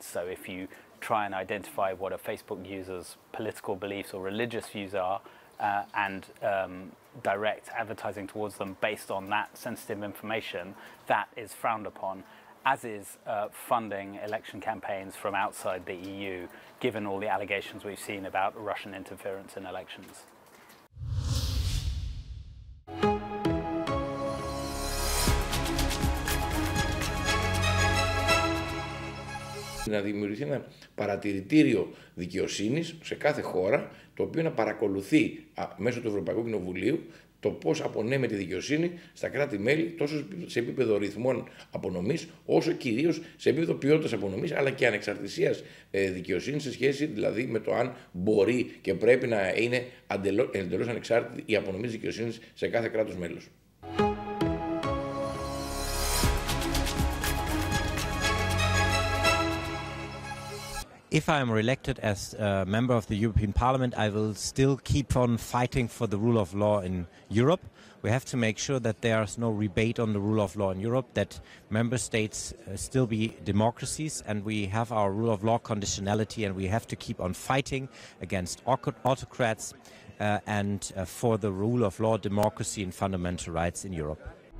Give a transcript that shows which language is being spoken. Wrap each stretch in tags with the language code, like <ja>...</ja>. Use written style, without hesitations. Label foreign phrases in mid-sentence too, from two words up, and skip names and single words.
<en>So if you try and identify what a Facebook user's political beliefs or religious views are and direct advertising towards them based on that sensitive information, that is frowned upon, as is funding election campaigns from outside the EU, given all the allegations we've seen about Russian interference in elections.</en> <el>Να δημιουργηθεί ένα παρατηρητήριο δικαιοσύνης σε κάθε χώρα, το οποίο να παρακολουθεί μέσω του Ευρωπαϊκού Κοινοβουλίου το πώς απονέμεται η δικαιοσύνη στα κράτη-μέλη, τόσο σε επίπεδο ρυθμών απονομής, όσο κυρίως σε επίπεδο ποιότητας απονομής, αλλά και ανεξαρτησίας δικαιοσύνης, σε σχέση δηλαδή με το αν μπορεί και πρέπει να είναι εντελώς ανεξάρτητη η απονομή της δικαιοσύνης σε κάθε κράτος μέλος.</el> <en>If I am elected as a member of the European Parliament, I will still keep on fighting for the rule of law in Europe. We have to make sure that there is no rebate on the rule of law in Europe, that member states still be democracies, and we have our rule of law conditionality, and we have to keep on fighting against autocrats and for the rule of law, democracy and fundamental rights in Europe.</en>